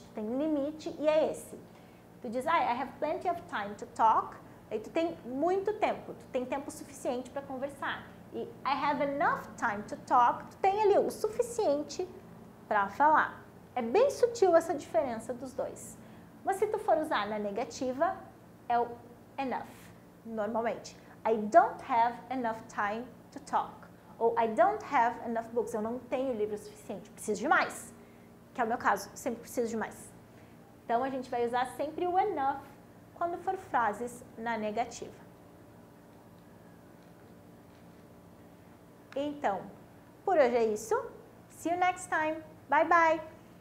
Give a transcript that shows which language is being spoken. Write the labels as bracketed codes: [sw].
[pt] Tu tem um limite e é esse. Tu diz, I have plenty of time to talk, aí tu tem muito tempo, tu tem tempo suficiente para conversar. E I have enough time to talk, tu tem ali o suficiente para falar. É bem sutil essa diferença dos dois. Mas se tu for usar na negativa, é o enough, normalmente. [en] I don't have enough time to talk. [pt] Ou I don't have enough books, eu não tenho livro suficiente, preciso de mais. Que é o meu caso, sempre preciso de mais. Então, a gente vai usar sempre o enough quando for frases na negativa. Então, por hoje é isso. See you next time. Bye, bye!